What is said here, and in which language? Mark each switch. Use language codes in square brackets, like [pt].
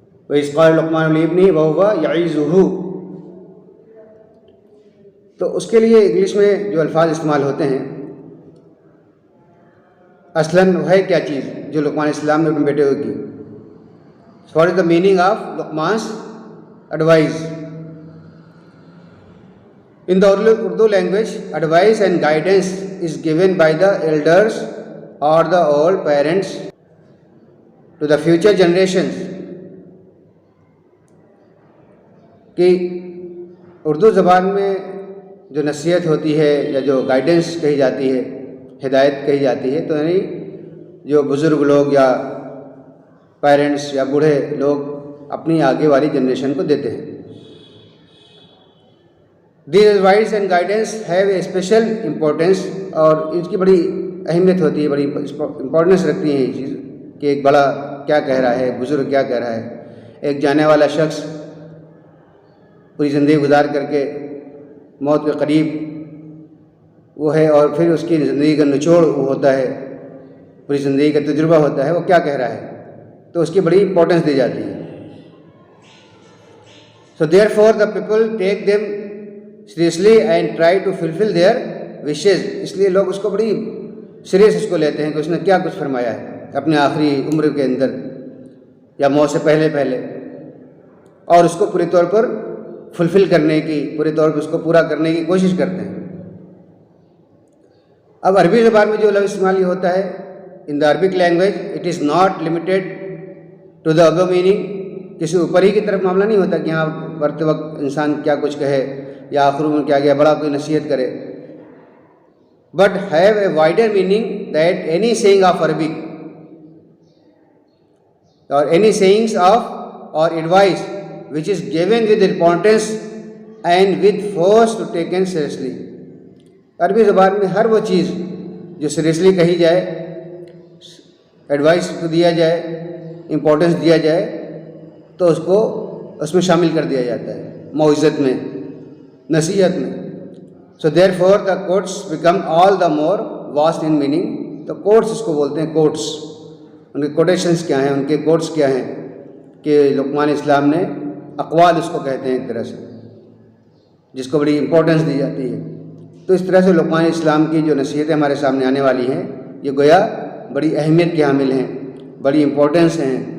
[ar] وَإِذْ قَالَ لُقْمَانُ لِابْنِهِ وَهُوَ يَعِظُهُ، [ur] تو اس کے لیے انگلش میں جو الفاظ استعمال ہوتے ہیں اصلاً وہ ہے کیا چیز جو لقمان اسلام نے اپنے بیٹے کو کی. [en] What is the meaning of لقمان's advice? In the Urdu language, advice and guidance is given by the elders or the old parents to the future generations. [ur] کہ اردو زبان میں جو نصیحت ہوتی ہے یا جو گائیڈنس کہی جاتی ہے، ہدایت کہی جاتی ہے، تو یعنی جو بزرگ لوگ یا پیرنٹس یا بوڑھے لوگ اپنی آگے والی جنریشن کو دیتے ہیں. [en] These advice and guidance have a special importance، [ur] اور اس کی بڑی اہمیت ہوتی ہے، بڑی امپورٹنس رکھتی ہے یہ چیز کہ ایک بڑا کیا کہہ رہا ہے، بزرگ کیا کہہ رہا ہے. ایک جانے والا شخص پوری زندگی گزار کر کے موت کے قریب وہ ہے، اور پھر اس کی زندگی کا نچوڑ وہ ہوتا ہے، پوری زندگی کا تجربہ ہوتا ہے، وہ کیا کہہ رہا ہے، تو اس کی بڑی امپورٹنس دی جاتی ہے. [en] So therefore the people take them seriously and try to fulfill their wishes. [ur] اس لیے لوگ اس کو بڑی سیریس اس کو لیتے ہیں کہ اس نے کیا کچھ فرمایا ہے اپنے آخری عمر کے اندر یا موت سے پہلے، اور اس کو پوری طور پر فلفل کرنے کی، پوری طور پر اس کو پورا کرنے کی کوشش کرتے ہیں. اب عربی زبان میں جو لفظ استعمال یہ ہوتا ہے [en] In the Arabic language, it is not limited to the above meaning. [ur] کسی اوپر ہی کی طرف معاملہ نہیں ہوتا کہ یہاں مرتے وقت انسان کیا کچھ کہے یا آخر میں کیا گیا بڑا کوئی نصیحت کرے، [en] But have a wider meaning that any saying of Arabic or any sayings of or advice which is given with importance and with force to taken seriously. [ur] عربی زبان میں ہر وہ چیز جو سیریسلی کہی جائے، ایڈوائس کو دیا جائے، امپورٹنس دیا جائے، تو اس کو اس میں شامل کر دیا جاتا ہے، موعظت میں، نصیحت میں. [en] So therefore the quotes become all the more vast in meaning. [ur] تو quotes اس کو بولتے ہیں، quotes ان کے کوٹیشنس کیا ہیں، ان کے quotes کیا ہیں، کہ لقمان اسلام نے اقوال اس کو کہتے ہیں ایک طرح سے، جس کو بڑی امپورٹنس دی جاتی ہے. تو اس طرح سے لقمان اسلام کی جو نصیحتیں ہمارے سامنے آنے والی ہیں یہ گویا بڑی اہمیت کے حامل ہیں، بڑی امپورٹنس ہیں.